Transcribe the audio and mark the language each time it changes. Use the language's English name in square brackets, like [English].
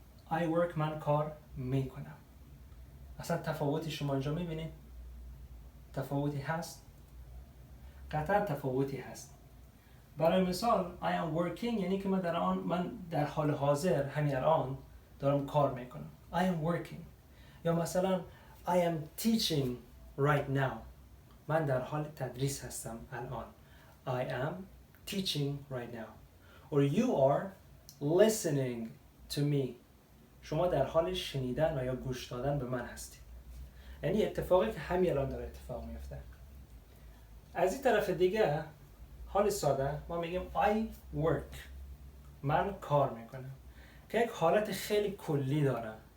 [English] I work [Persian] من کار میکنم. اصلا تفاوتی شما اینجا میبینید؟ تفاوتی هست؟ قطعا تفاوتی هست. برای مثال [English] I am working [Persian] یعنی که من در حال حاضر همین الان دارم کار میکنم. [English] I am working. [Persian] یا مثلا [English] I am teaching right now. [Persian] من در حال تدریس هستم الان. [English] I am teaching right now. Or you are listening to me. [Persian] شما در حال شنیدن و یا گوش دادن به من هستید. یعنی اتفاقی که همین الان داره اتفاق میفته. از این طرف دیگه حال ساده ما میگیم [English] I work. [Persian] من کار میکنم. که یک حالت خیلی کلی داره.